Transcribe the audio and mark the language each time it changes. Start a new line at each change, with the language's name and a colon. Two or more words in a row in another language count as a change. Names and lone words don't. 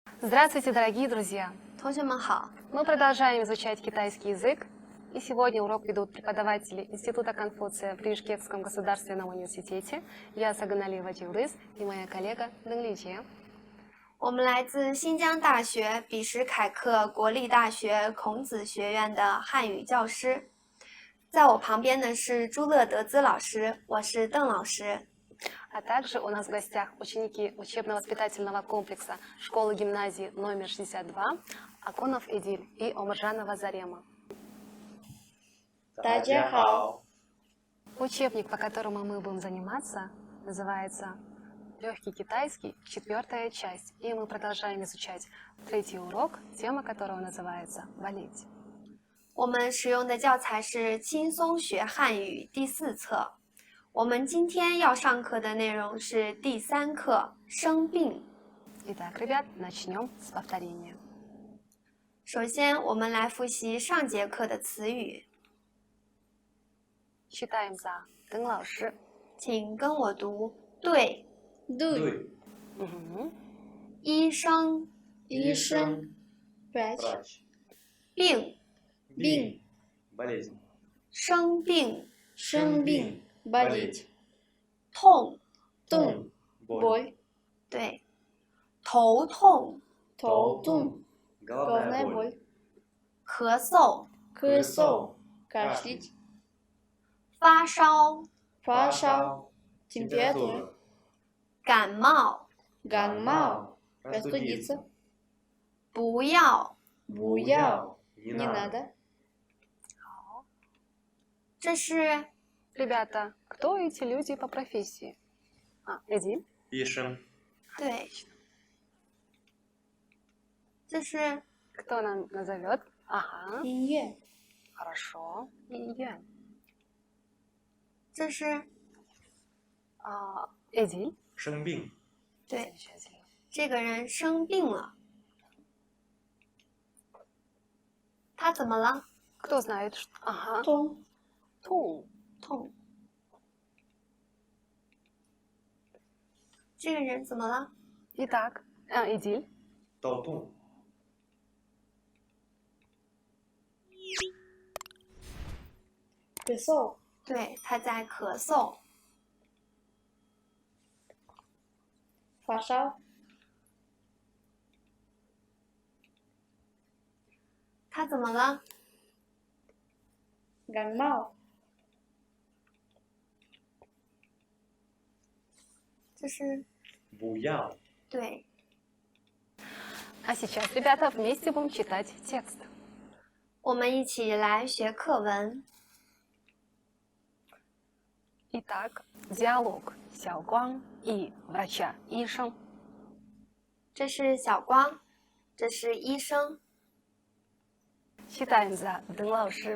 Russian: Здравствуйте, дорогие друзья!
Chinese: 同学们好，
Russian: Мы продолжаем изучать китайский язык, и сегодня урок ведут преподаватели Института Конфуция при Бишкекском государственном университете. Я Саганалиева Тилдыз и моя коллега Дэн Личie.
Chinese: 我们来自新疆大学比什凯克国立大学孔子学院的汉语教师，在我旁边的是朱乐德兹老师，我是邓老师。
Russian: А также у нас в гостях ученики учебно-воспитательного комплекса школы-гимназии номер 62 Аконов Эдиль и Омаржанова Зарема.
Chinese: 大家好，
Russian: Учебник, по которому мы будем заниматься, называется «Легкий китайский, 4-я часть». И мы продолжаем изучать 3-й урок, тема которого называется «Болеть».
Chinese: 我们使用的教材是《轻松学汉语》第4册。我们今天要上课的内容是第3课生病。
Russian: Итак, ребят, начнем с повторения.
Chinese: 首先，我们来复习上节课的词语，
Russian: Читаем за Дэн 老师。
Chinese: 请跟我读对。对，医生、医生、
Russian: врач,
Chinese: 病、病、
Russian: болезнь,
Chinese: 生病、生病、болеть、痛、痛、
Russian: боль,
Chinese: 对、头痛、头痛、
Russian: головная головная боль, боль、
Chinese: 咳嗽、咳嗽、кашлять、发烧、发烧、
Russian: температура、 температура,
Chinese: 感冒。感冒、простудиться、不要，不要、
Russian: не не надо. надо.
Chinese: 这是
Russian: Ребята, кто эти люди по профессии? Эдиль. Пишем.
Chinese: 对，这是
Russian: Кто нам назовет? Ага,
Chinese: 医院、
Russian: хорошо. Июнь.
Chinese: 这是
Russian: Эдиль.
Chinese: 生病，对，
Russian: Замечательно.
Chinese: 这个人生病了，他怎么了？
Russian: Кто знает, что... Ага,
Chinese: 痛、痛. 痛。这个人怎么了？
Russian: Итак, Эдиль.
Chinese: 头痛，咳嗽、对，他在咳嗽。发烧、他怎么了？感冒、这是不要，对，
Russian: А сейчас, ребята, вместе будем читать текст.
Chinese: 我们一起来学课文。
Russian: Итак, диалог Сяо Гуан и врача 医生.
Chinese: 这是小光，这是医生。
Russian: Читаем за Дэн 老师.